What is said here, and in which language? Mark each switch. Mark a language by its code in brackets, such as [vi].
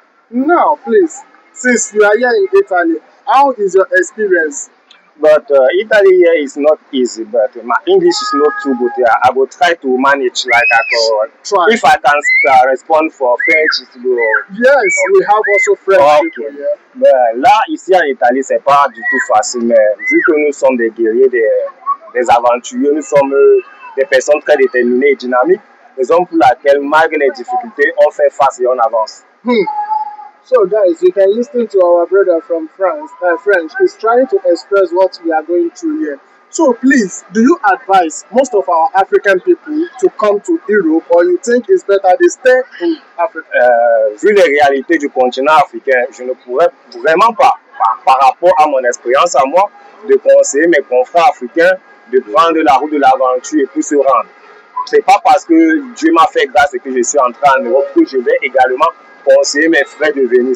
[en] Now, please, since you are here in Italy, how is your experience? But Italy here is not easy. But my English is not too good. I will try to manage like I can. Try. If I can respond for French, it's good. Yes, we have also French Ok. people here. [fr] Ben, là, ici en Italie, c'est pas du tout facile, mais vu que nous sommes des guerriers, des aventuriers, nous sommes des personnes très déterminées et dynamiques, raison pour laquelle, malgré les difficultés, on fait face et on avance. [en] So, guys, you can listen to our brother from France. French. He's trying to express what we are going through here. So, please, do you advise most of our African people to come to Europe, or you think it's better they stay in Africa? [fr] Vu les réalités du continent africain, je ne pourrais vraiment pas, par rapport à mon expérience à moi, de conseiller mes confrères africains de prendre la route de l'aventure et pour se rendre. C'est pas parce que Dieu m'a fait grâce et que je suis entré en Europe que je vais également conseiller mes frères de venir.